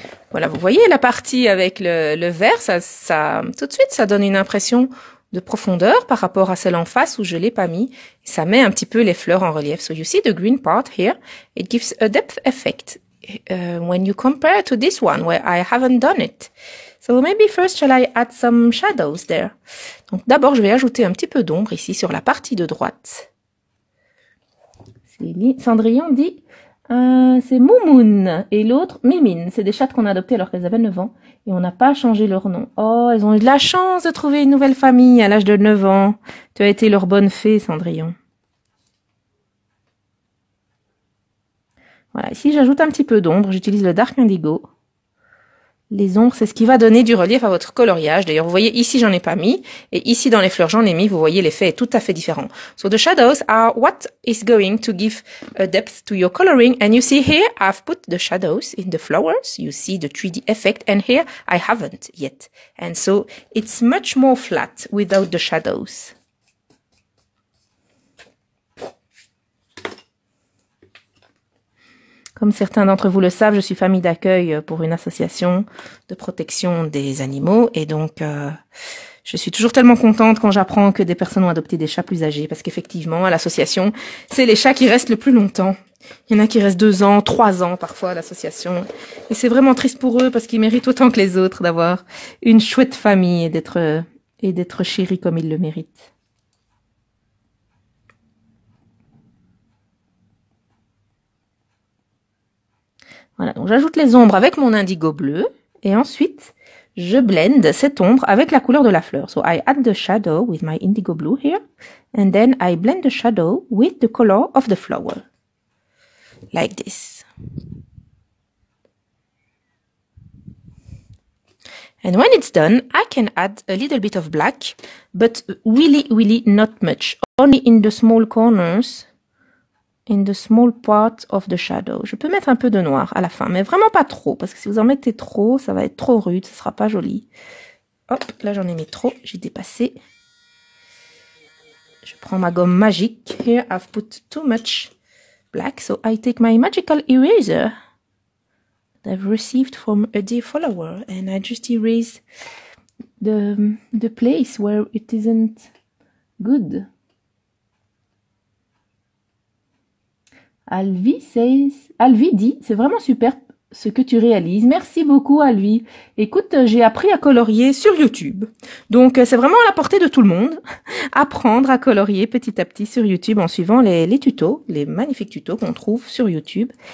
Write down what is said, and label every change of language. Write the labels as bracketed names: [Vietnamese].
[French] Voilà, vous voyez la partie avec le vert, ça, tout de suite, ça donne une impression de profondeur par rapport à celle en face où je l'ai pas mis. Et ça met un petit peu les fleurs en relief. [English] So you see the green part here, it gives a depth effect when you compare to this one where I haven't done it. So maybe first shall I add some shadows there? [French] Donc d'abord, je vais ajouter un petit peu d'ombre ici sur la partie de droite. Cendrillon dit c'est Moumoun et l'autre Mimine. C'est des chattes qu'on a adoptées alors qu'elles avaient 9 ans et on n'a pas changé leur nom. Oh, elles ont eu de la chance de trouver une nouvelle famille à l'âge de 9 ans. Tu as été leur bonne fée, Cendrillon. Voilà, ici j'ajoute un petit peu d'ombre. J'utilise le Dark Indigo. Les ombres, c'est ce qui va donner du relief à votre coloriage. D'ailleurs, vous voyez, ici, j'en ai pas mis. Et ici, dans les fleurs, j'en ai mis. Vous voyez, l'effet est tout à fait différent. [English] So the shadows are what is going to give a depth to your coloring. And you see here, I've put the shadows in the flowers. You see the 3D effect. And here, I haven't yet. And so it's much more flat without the shadows. [French] Comme certains d'entre vous le savent, je suis famille d'accueil pour une association de protection des animaux et donc je suis toujours tellement contente quand j'apprends que des personnes ont adopté des chats plus âgés parce qu'effectivement, à l'association, c'est les chats qui restent le plus longtemps. Il y en a qui restent 2 ans, 3 ans parfois à l'association et c'est vraiment triste pour eux parce qu'ils méritent autant que les autres d'avoir une chouette famille et d'être chéris comme ils le méritent. Voilà, donc j'ajoute les ombres avec mon indigo bleu et ensuite je blende cette ombre avec la couleur de la fleur. [English] So I add the shadow with my indigo blue here and then I blend the shadow with the color of the flower. Like this. And when it's done, I can add a little bit of black, but really not much. Only in the small corners. In the small part of the shadow. [French] Je peux mettre un peu de noir à la fin, mais vraiment pas trop, parce que si vous en mettez trop, ça va être trop rude, ce sera pas joli. Hop, là j'en ai mis trop, j'ai dépassé. Je prends ma gomme magique. [English] Here I've put too much black, so I take my magical eraser that I've received from a dear follower, and I just erase the place where it isn't good. [French] Alvi dit, c'est vraiment super ce que tu réalises. Merci beaucoup, Alvi. Écoute, j'ai appris à colorier sur YouTube. Donc, c'est vraiment à la portée de tout le monde. Apprendre à colorier petit à petit sur YouTube en suivant les tutos, les magnifiques tutos qu'on trouve sur YouTube.